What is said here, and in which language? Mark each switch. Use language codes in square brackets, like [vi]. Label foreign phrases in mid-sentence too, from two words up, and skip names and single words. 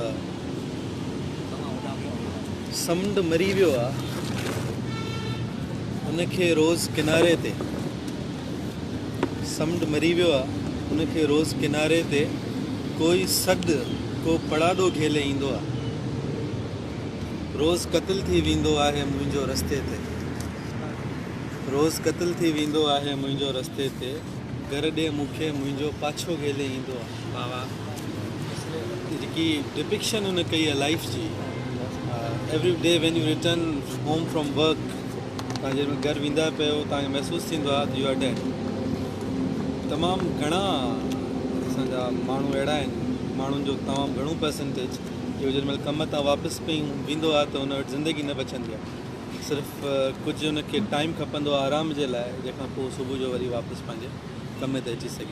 [sd] समुंड मरी वियो आहे उनखे रोज़ किनारे ते, समुंड मरी वियो आहे उनखे रोज़ किनारे ते, कोई सॾु को पड़ाॾो घेले ईंदो आहे, रोज़ क़त्ल थी वेंदो आहे मुंहिंजो रस्ते ते, रोज़ क़त्ल थी वेंदो आहे मुंहिंजो रस्ते ते, घर ॾे मूंखे मुंहिंजो पाछो घेले ईंदो आहे। जेकी डिपिक्शन हुन कई आहे लाइफ जी, [en] every day when you return home from work, [sd] तव्हां जंहिंमहिल घरु वेंदा पियो तव्हांखे महसूसु थींदो आहे [en] you are dead. [sd] तमामु घणा असांजा माण्हू अहिड़ा आहिनि, माण्हुनि जो तमामु घणो परसेंटेज जो जंहिंमहिल कम तां वापसि वेंदो आहे त हुन वटि ज़िंदगी न बचंदी आहे, सिर्फ़ु कुझु हुनखे टाइम खपंदो आहे आराम जे लाइ, जंहिंखां पोइ सुबुह जो वरी वापसि पंहिंजे कम ते अची सघे।